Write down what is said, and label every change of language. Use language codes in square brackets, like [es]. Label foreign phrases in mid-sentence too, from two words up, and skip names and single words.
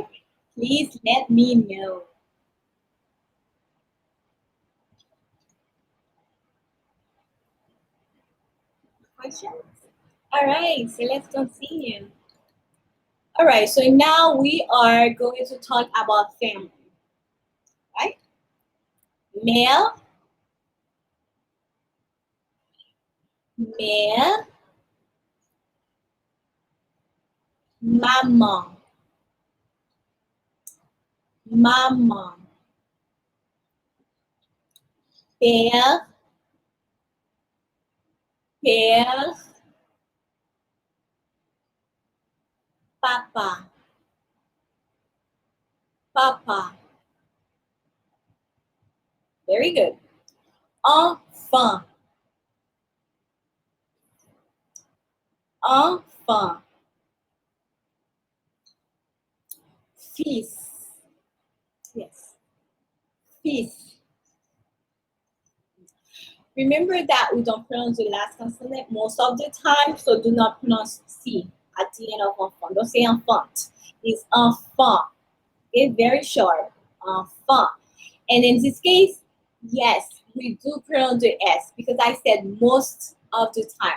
[en] Please let me know. Questions? All right, so let's continue. All right, so now we are going to talk about family. Right? [fr] Mère, mère, maman, maman, père, père, papa, papa. [en] Very good. [fr] Enfant, enfant, fils. [en] Yes, fils. Remember that we don't pronounce the last consonant most of the time, so do not pronounce C at the end of enfant. Don't say enfant. It's enfant. Okay, very short. Fun. And in this case, yes, we do pronounce the S because I said most of the time.